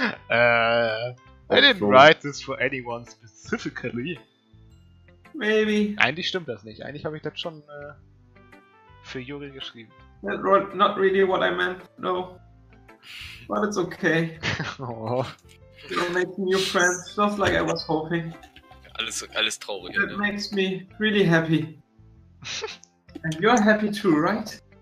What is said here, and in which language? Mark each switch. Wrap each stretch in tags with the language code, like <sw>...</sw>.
<en>I didn't write this for anyone specifically. Maybe.</en> <de>Eigentlich stimmt das nicht. Eigentlich habe ich das schon für Yuri geschrieben.</de> <en>That wrote not really what I meant, no. But it's okay. Oh. You're making new friends, just like I was hoping.</en> <de>Alles traurig,</de> <en>That</en> <de>ne?</de> <en>makes me really happy. And you're happy too, right?</en>